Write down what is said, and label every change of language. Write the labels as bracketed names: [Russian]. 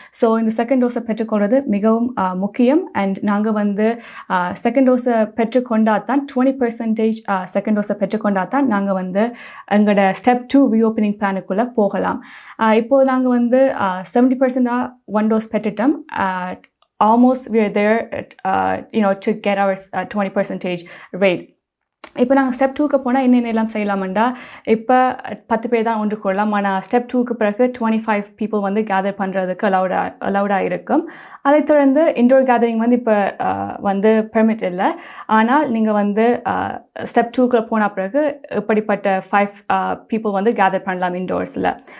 [Tamil] So இந்த second டோஸை பெற்றுக்கொள்வது மிகவும் முக்கியம். அண்ட் நாங்கள் வந்து செகண்ட் டோஸை பெற்றுக்கொண்டால் தான் 20% செகண்ட் டோஸை பெற்றுக்கொண்டால் தான் நாங்கள் வந்து எங்களோட ஸ்டெப் 2 ரீஓப்பனிங் பிளானுக்குள்ளே போகலாம். இப்போது நாங்கள் வந்து 70% one dose பெற்றுட்டோம். [English] Almost we are there to get our 20% rate. [Tamil] இப்போ நாங்கள் ஸ்டெப் 2க்கு போனால் என்னென்னலாம் செய்யலாம்டா, இப்போ 10 பேர் தான் ஒன்று கொள்ளலாம். ஆனால் ஸ்டெப் 2க்கு பிறகு 25 பீப்புள் வந்து கேதர் பண்ணுறதுக்கு அலவுடாக இருக்கும். அதை தொடர்ந்து இன்டோர் கேதரிங் வந்து இப்போ வந்து பெர்மிட் இல்லை. ஆனால் நீங்கள் வந்து ஸ்டெப் 2க்குள்ள போன பிறகு இப்படிப்பட்ட 5 பீப்புள் வந்து கேதர் பண்ணலாம் இன்டோர்ஸில்.